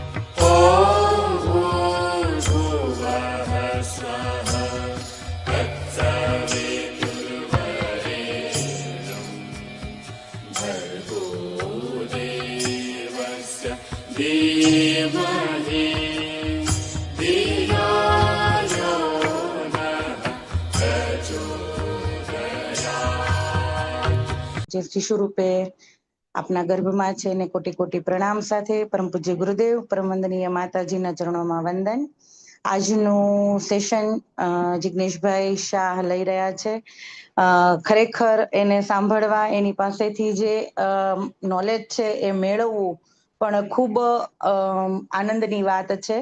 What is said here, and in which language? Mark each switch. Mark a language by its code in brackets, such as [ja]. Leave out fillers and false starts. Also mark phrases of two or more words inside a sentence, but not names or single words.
[sa] ॐ भूर्भुवः स्वः तत्सवितुर्वरेण्यं भर्गो देवस्य धीमहि धियो यो नः प्रचोदयात्। [gu] જે શિશુ રૂપે આપના ગર્ભમાં છે ને કોટી કોટી પ્રણામ સાથે પરમ પૂજ્ય ગુરુદેવ પરમ વંદનીય માતાજીના ચરણોમાં વંદન. આજનું સેશન જિગ્નેશભાઈ શાહ લઈ રહ્યા છે. ખરેખર એને સાંભળવા એની પાસેથી જે નોલેજ છે એ મેળવવું પણ ખૂબ આનંદની વાત છે.